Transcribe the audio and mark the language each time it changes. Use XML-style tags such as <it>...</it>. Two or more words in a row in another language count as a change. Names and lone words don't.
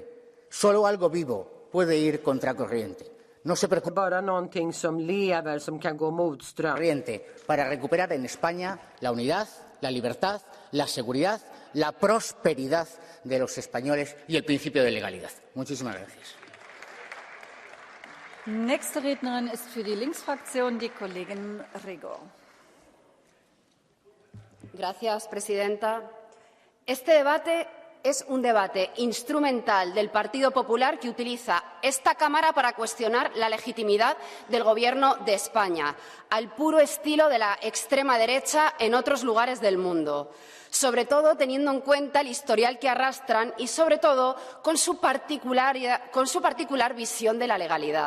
<es>Solo algo vivo puede ir contracorriente. No se preocupe para recuperar en España la unidad, la libertad, la seguridad, la prosperidad de los españoles y el principio de legalidad. Muchísimas gracias.</es> <de>Nächste Rednerin ist für die Linksfraktion die Kollegin Rego.</de> <es>Gracias, presidenta. Este debate es un debate instrumental del Partido Popular que utiliza esta Cámara para cuestionar la legitimidad del Gobierno de España, al puro estilo de la extrema derecha en otros lugares del mundo, sobre todo teniendo en cuenta el historial que arrastran y, sobre todo, con su particular visión de la legalidad.</es>